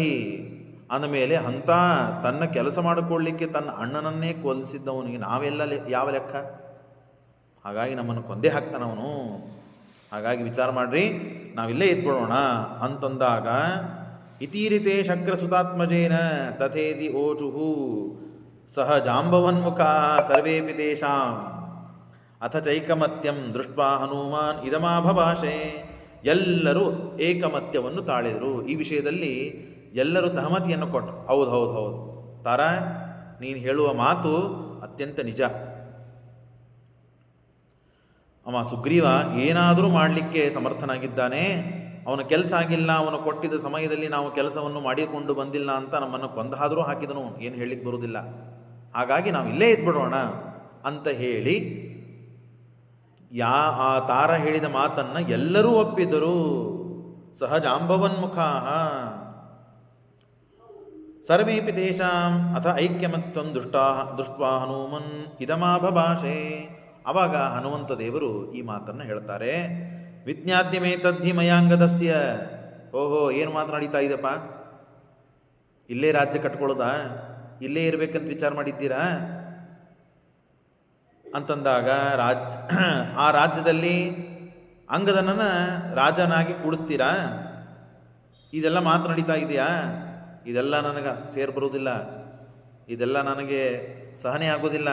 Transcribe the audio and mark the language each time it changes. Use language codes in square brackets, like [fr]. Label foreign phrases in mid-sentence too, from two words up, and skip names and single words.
[kn] ಅಂದಮೇಲೆ ಅಂತ ತನ್ನ ಕೆಲಸ ಮಾಡಿಕೊಳ್ಳಿಕ್ಕೆ ತನ್ನ ಅಣ್ಣನನ್ನೇ ಕೊಲ್ಲಿಸಿದ್ದವನಿಗೆ ನಾವೆಲ್ಲ ಯಾವ ಲೆಕ್ಕ? ಹಾಗಾಗಿ ನಮ್ಮನ್ನು ಕೊಂದೇ ಹಾಕ್ತಾನವನು. ಹಾಗಾಗಿ ವಿಚಾರ ಮಾಡ್ರಿ, ನಾವಿಲ್ಲೇ ಇದ್ಬಿಡೋಣ ಅಂತಂದಾಗ [sa] ಇತೀರಿತೆ ಶಕ್ರ ಸುತಾತ್ಮಜೇನ ತಥೇತಿ ಓಚುಹು ಸಹ ಜಾಂಬವನ್ಮುಖ ಸರ್ವೇಪಿ ತೇಷಾಂ ಅಥ ಚೈಕಮತ್ಯಂ ದೃಷ್ಟ್ವಾ ಹನುಮಾನ್ ಇದಮಾಭಭಾಷೆ. [kn] ಎಲ್ಲರೂ ಏಕಮತ್ಯವನ್ನು ತಾಳಿದರು. ಈ ವಿಷಯದಲ್ಲಿ ಎಲ್ಲರೂ ಸಹಮತಿಯನ್ನು ಕೊಟ್ಟರು. ಹೌದು ಹೌದು ಹೌದು ತಾರ, ನೀನು ಹೇಳುವ ಮಾತು ಅತ್ಯಂತ ನಿಜ. ಅವ ಸುಗ್ರೀವ ಏನಾದರೂ ಮಾಡಲಿಕ್ಕೆ ಸಮರ್ಥನಾಗಿದ್ದಾನೆ. ಅವನ ಕೆಲಸ ಆಗಿಲ್ಲ, ಅವನು ಕೊಟ್ಟಿದ್ದ ಸಮಯದಲ್ಲಿ ನಾವು ಕೆಲಸವನ್ನು ಮಾಡಿಕೊಂಡು ಬಂದಿಲ್ಲ ಅಂತ ನಮ್ಮನ್ನು ಕೊಂದಾದರೂ ಹಾಕಿದನು. ಏನು ಹೇಳಲಿಕ್ಕೆ ಬರುವುದಿಲ್ಲ. ಹಾಗಾಗಿ ನಾವು ಇಲ್ಲೇ ಇದ್ಬಿಡೋಣ ಅಂತ ಹೇಳಿ ಆ ತಾರ ಹೇಳಿದ ಮಾತನ್ನು ಎಲ್ಲರೂ ಒಪ್ಪಿದರು. [sa] ಸಹಜಾಂಬವನ್ಮುಖಾ ಸರ್ವೇಪಿ ತೇಷಾಂ ಅಥ ಐಕ್ಯಮತ್ವಂ ದೃಷ್ಟ್ವಾ ಹನುಮನ್ ಇದಮಾಭಭಾಷೆ. [kn] ಆವಾಗ ಹನುಮಂತ ದೇವರು ಈ ಮಾತನ್ನು ಹೇಳ್ತಾರೆ. [sa] ವಿಜ್ಞಾದ್ಯಮೇತದ್ಧಿ ಮಯಾಂಗದಸ್ಯ. [kn] ಓಹೋ, ಏನು ಮಾತನಾಡಿತಾ ಇದಪ್ಪ, ಇಲ್ಲೇ ರಾಜ್ಯ ಕಟ್ಕೊಳ್ಳೋದಾ, ಇಲ್ಲೇ ಇರಬೇಕಂತ ವಿಚಾರ ಮಾಡಿದ್ದೀರಾ ಅಂತಂದಾಗ ಆ ರಾಜ್ಯದಲ್ಲಿ ಅಂಗದನನ್ನು ರಾಜನಾಗಿ ಕೂಡಿಸ್ತೀರಾ, ಇದೆಲ್ಲ ಮಾತನಾಡಿತಾ ಇದೆಯಾ, ಇದೆಲ್ಲ ನನಗೆ ಬರುವುದಿಲ್ಲ, ಇದೆಲ್ಲ ನನಗೆ ಸಹನೆ ಆಗೋದಿಲ್ಲ.